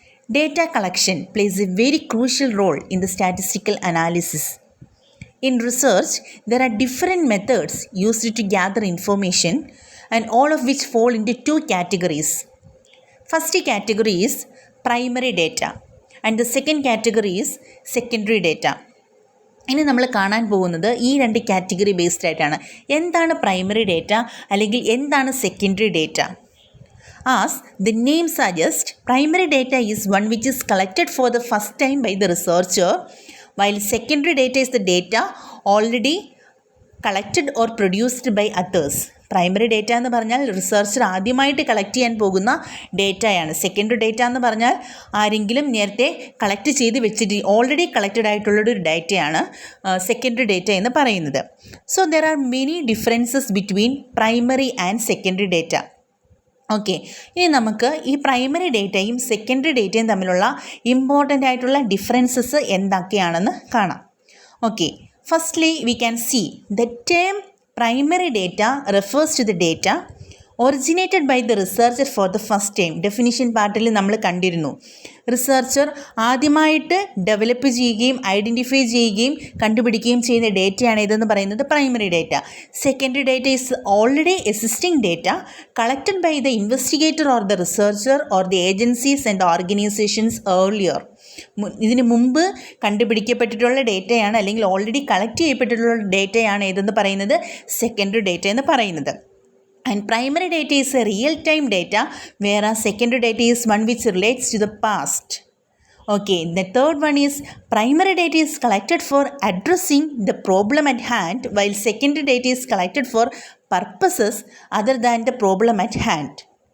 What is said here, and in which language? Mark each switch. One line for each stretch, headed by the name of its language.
English: Data collection plays a very crucial role in the statistical analysis. In research, there are different methods used to gather information and all of which fall into two categories. First category is primary data and the second category is secondary data.
Malayalam: ഇനി നമ്മൾ കാണാൻ പോകുന്നത് ഈ രണ്ട് category based ആയിട്ടാണ്. എന്താണ് primary data അല്ലെങ്കിൽ എന്താണ് secondary data?
English: As the name suggest, primary data is one which is collected for the first time by the researcher, while secondary data is the data already collected or produced by others.
Malayalam: Primary data എന്ന് പറഞ്ഞാൽ researcher ആദ്യമായിട്ട് collect ചെയ്യാൻ പോകുന്ന ഡേറ്റയാണ്. Secondary data എന്ന് പറഞ്ഞാൽ ആരെങ്കിലും നേരത്തെ collect ചെയ്ത് വെച്ചിട്ട് ഓൾറെഡി കളക്റ്റഡ് ആയിട്ടുള്ളൊരു ഡേറ്റയാണ് സെക്കൻഡറി ഡേറ്റ എന്ന് പറയുന്നത്.
English: So there are many differences between primary and secondary data.
Malayalam: Okay, ഇനി നമുക്ക് ഈ പ്രൈമറി ഡേറ്റയും സെക്കൻഡറി ഡേറ്റയും തമ്മിലുള്ള ഇമ്പോർട്ടൻ്റ് ആയിട്ടുള്ള ഡിഫറൻസസ് എന്തൊക്കെയാണെന്ന് കാണാം.
English: Okay, firstly we can see the term primary data refers to the data originated by the researcher for the first time.
Malayalam: Definition പാർട്ടിൽ നമ്മൾ കണ്ടിരുന്നു, റിസർച്ചർ ആദ്യമായിട്ട് ഡെവലപ്പ് ചെയ്യുകയും ഐഡൻറ്റിഫൈ ചെയ്യുകയും കണ്ടുപിടിക്കുകയും ചെയ്യുന്ന ഡേറ്റയാണ് ഇതെന്ന് പറയുന്നത് primary data.
English: Secondary data is already existing data collected by the investigator or the researcher or the agencies and organisations earlier.
Malayalam: ഇതിന് മുമ്പ് കണ്ടുപിടിക്കപ്പെട്ടിട്ടുള്ള ഡേറ്റയാണ് അല്ലെങ്കിൽ ഓൾറെഡി കളക്ട് ചെയ്യപ്പെട്ടിട്ടുള്ള ഡേറ്റയാണ് ഏതെന്ന് പറയുന്നത് സെക്കൻഡറി ഡേറ്റ എന്ന് പറയുന്നത്.
English: And primary data is a real-time data, whereas secondary data is one which relates to the past. Okay, the third one is primary data is collected for addressing the problem at hand, while secondary data is collected for purposes other than the problem at hand.